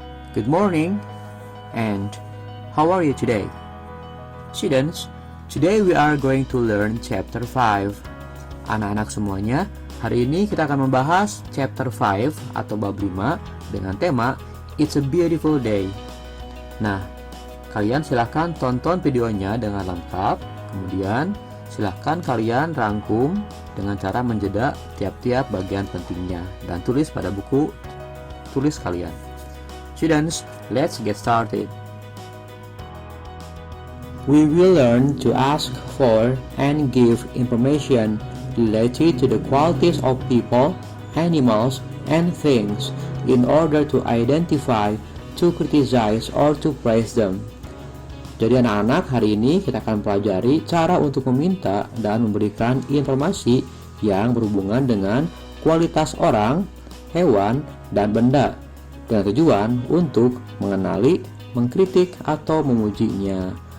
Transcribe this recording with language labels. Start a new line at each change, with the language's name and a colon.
English: Good morning, and how are you today? Students, today we are going to learn chapter 5.
Indonesian: Anak-anak semuanya, hari ini kita akan membahas chapter 5 atau bab 5 dengan tema It's a Beautiful Day. Nah, kalian silahkan tonton videonya dengan lengkap, kemudian silahkan kalian rangkum dengan cara menjeda tiap-tiap bagian pentingnya dan tulis pada buku tulis kalian.
English: Students, let's get started. We will learn to ask for and give information related to the qualities of people, animals, and things in order to identify, to criticize, or to praise them.
Indonesian: Jadi anak-anak, hari ini kita akan pelajari cara untuk meminta dan memberikan informasi yang berhubungan dengan kualitas orang, hewan, dan benda dengan tujuan untuk mengenali, mengkritik, atau memujinya.